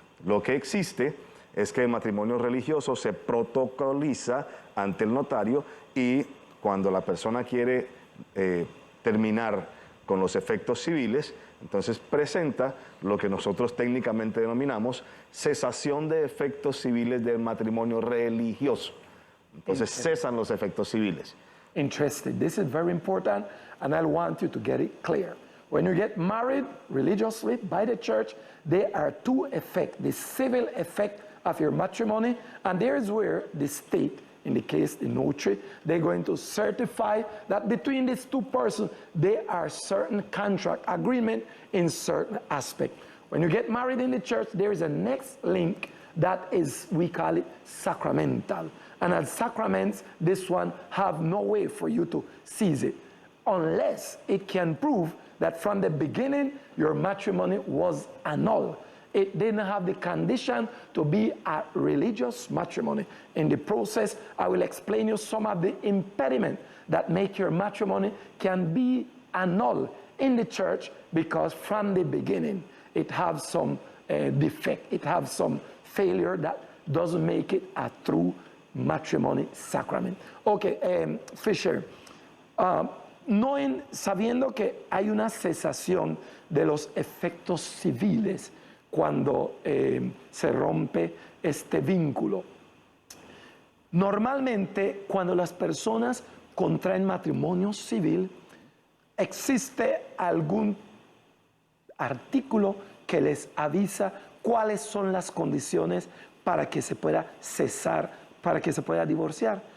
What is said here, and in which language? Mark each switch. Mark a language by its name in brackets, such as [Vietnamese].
[Spanish] Lo que existe es que el matrimonio religioso se protocoliza ante el notario y cuando la persona quiere terminar con los efectos civiles, entonces presenta lo que nosotros técnicamente denominamos cesación de efectos civiles del matrimonio religioso. Entonces cesan los efectos civiles. [English] Interesting. This is very important, and I want you to get it clear. When you get married religiously by the church, there are 2 effects: the civil effect of your matrimony, and there is where the state, in the case the notary, they're going to certify that between these 2 persons, there are certain contract agreement in certain aspect. When you get married in the church, there is a next link that is, we call it sacramental. And as sacraments, this one have no way for you to seize it, unless it can prove that from the beginning, your matrimony was annulled. It didn't have the condition to be a religious matrimony. In the process, I will explain you some of the impediments that make your matrimony can be annulled in the church, because from the beginning, it has some defect, it has some failure that doesn't make it a true matrimony sacrament. [Spanish] Okay, Fisher, sabiendo que hay una cesación de los efectos civiles cuando se rompe este vínculo, normalmente cuando las personas contraen matrimonio civil, ¿existe algún artículo que les avisa cuáles son las condiciones para que se pueda cesar, para que se pueda divorciar?